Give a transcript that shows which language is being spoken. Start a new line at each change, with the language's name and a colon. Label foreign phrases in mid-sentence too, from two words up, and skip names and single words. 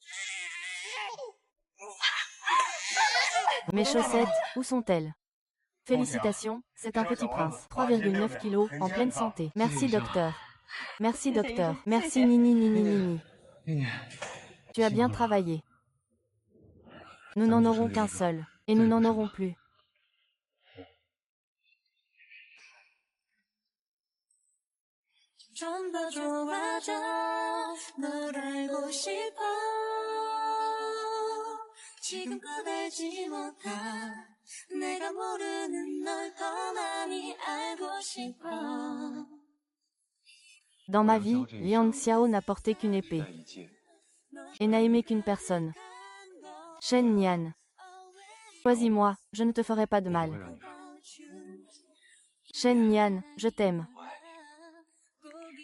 French: Mes chaussettes, où sont-elles? Félicitations, c'est un petit prince. 3,9 kilos, en pleine santé. Merci docteur. Merci docteur. Merci Nini Nini Nini. Tu as bien travaillé. Nous n'en aurons qu'un seul. Et nous n'en aurons plus.
Korean: 좀 더 좋아져 널 알고 싶어 지금껏 알지 못한 내가 모르는 널 더 많이 알고 싶어.
French: Dans ma vie, Liang Xiao n'a porté qu'une épée. Et n'a aimé qu'une personne. Shen Nian. Choisis-moi, je ne te ferai pas de mal. Shen Nian, je t'aime. Douce nuit.